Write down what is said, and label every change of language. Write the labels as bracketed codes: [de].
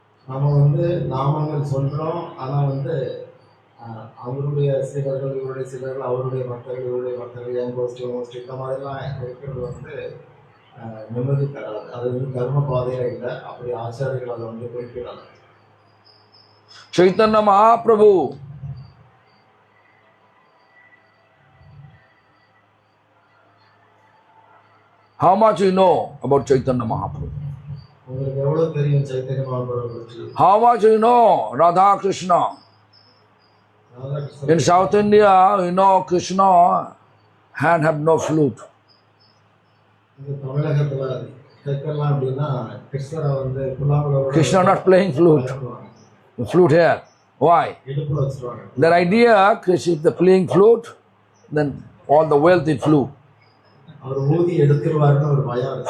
[ta] நம்ம வந்து நாமங்கள் சொல்கிறோம், ஆனால் வந்து அவருடைய சீடர்கள், இவருடைய சீடர்கள், அவருடைய பக்தர்கள், இவருடைய பக்தர்கள், என் கோஷ்டி கோஷ்டி இந்த மாதிரிலாம் இருக்கிறது வந்து நிம்மதி தராது. அது வந்து தர்ம பாதையாக இல்லை. அப்படி ஆச்சாரியர்கள் அதை வந்து குறிப்பிடலாம். [en] Chaitanya Mahaprabhu how much you know about Chaitanya Mahaprabhu? [ta] உங்களுக்கு எவ்வளவு தெரியும் சைத்தன்ய மகாபிரபு பற்றி? [en] How much you know Radha Krishna? In South India, you know Krishna hand have no flute. [ta] தமிழகத்துல கேட்கலாம் அப்படின்னா கிருஷ்ணரை வந்து புல்லாங்குழல் [en] Krishna not playing flute. Flute here. Why? [ta] இடுப்புல வச்சிருவாங்க. [en] Their idea, Krishna is the playing flute, then all the wealth is flute. [ta] அவர் ஊதி எடுத்துருவாருன்னு ஒரு பயம் இருக்கு.